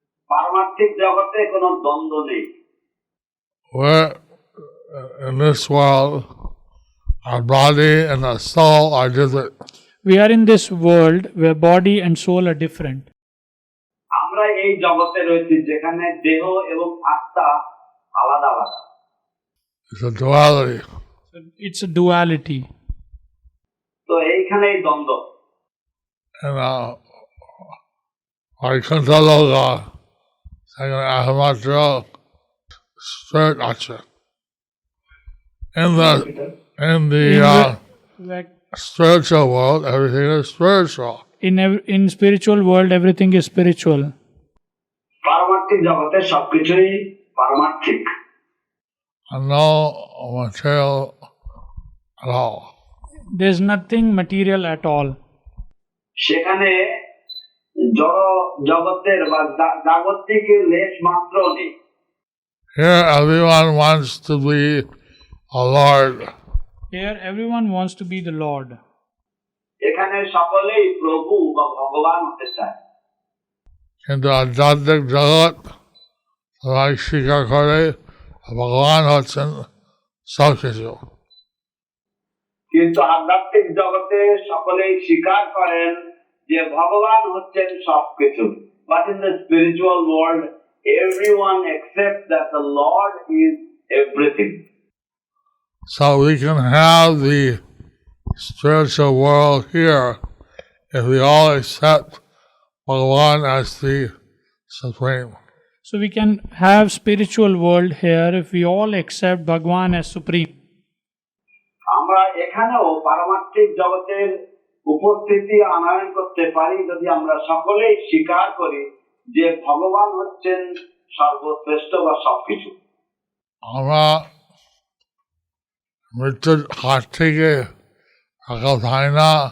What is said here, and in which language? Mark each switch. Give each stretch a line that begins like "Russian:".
Bangla: পারমার্থিক জগতে কোনো দ্বন্দ্ব নেই।
English: Where in this world, our body and our soul are different. We are in this world where body and soul are different.
Bangla: আমরা এই জগতে রয়েছি যেখানে দেহ এবং আত্মা আলাদা আলাদা।
English: It's a duality. So it's a duality.
Bangla: তো এইখানেই দ্বন্দ্ব। And Vaikuntha Loka, second Ahimatra, spirit acha.
English: In the Like spiritual world, everything is spiritual. in spiritual world, everything is spiritual.
Bangla: পারমার্থিক জগতে সবকিছুই পারমার্থিক।
English: And no material at all. There's nothing material at all.
Bangla: সেখানে জড় জগতের বা জাগতিক lace মাত্র নেই।
English: Here everyone wants to be a Lord. Here, everyone wants to be the Lord. এখানে সকলেই প্রভু বা ভগবান হতে চায়।
Bangla: কিন্তু আধ্যাত্মিক জগৎ সবাই স্বীকার করে ভগবান হচ্ছেন সব কিছু। কিন্তু আধ্যাত্মিক জগতে সকলেই স্বীকার করেন যে ভগবান হচ্ছেন সবকিছু।
English: But in the spiritual world, everyone accepts that the Lord is everything. So we can have the spiritual world here if we all accept Bhagavan as the Supreme. So we can have spiritual world here if we all accept Bhagwan as supreme.
Bangla: আমরা এখানেও পারমার্থিক জগতের উপস্থিতি আনয়ন করতে পারি যদি আমরা সকলেই স্বীকার করি যে ভগবান হচ্ছেন সর্বশ্রেষ্ঠ বা সবকিছু। আমরা মৃত্যুর হাত থেকে রক্ষা পাই না,